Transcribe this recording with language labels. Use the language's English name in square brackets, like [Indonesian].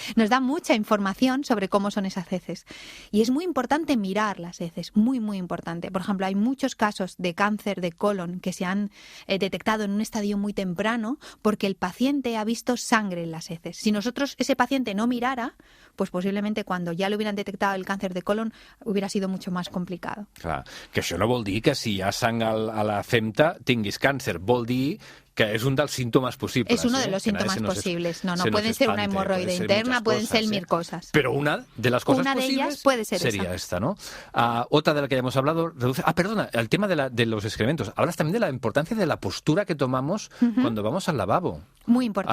[Spanish] Nos da mucha información sobre cómo son esas heces. Y es muy importante mirar las heces, muy, muy importante. Por ejemplo, hay muchos casos de cáncer de colon que se han detectado en un estadio muy temprano porque el paciente ha visto sangre en las heces. Si ese paciente no mirara, pues posiblemente cuando ya le hubieran detectado el cáncer de colon hubiera sido mucho más complicado. [Catalan] Clar, que això no vol dir que si hi ha sang a la femta tinguis càncer, vol dir que es un dels [Spanish] síntomas posibles. Es uno de los síntomas posibles. No pueden ser una hemorroide interna, pueden ser mil cosas. Pero una de las cosas posibles ellas puede ser sería esta, ¿no? Otra de la que ya hemos hablado, perdona, el tema de los excrementos. Hablas también de la importancia de la postura que tomamos cuando vamos al lavabo. Muy importante.